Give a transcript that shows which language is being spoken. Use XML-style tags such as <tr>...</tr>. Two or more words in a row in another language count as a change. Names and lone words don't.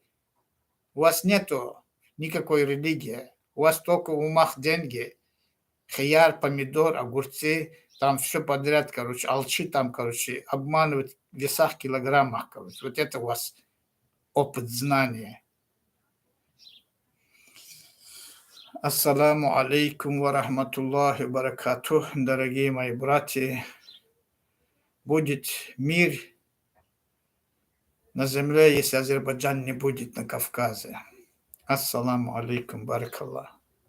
<ru>У вас нету никакой религии. У вас только в умах деньги. Хияр, помидор, огурцы, там все подряд, короче, алчи там, короче, обманывать в весах, килограммах, короче. Вот это у вас опыт знания.</ru> <ar>السلام عليكم ورحمة الله وبركاته,</ar> <ru>дорогие мои братья. Будет мир на земле, если Азербайджан не будет на Кавказе.</ru> <ar>السلام عليكم، بارك الله.</ar>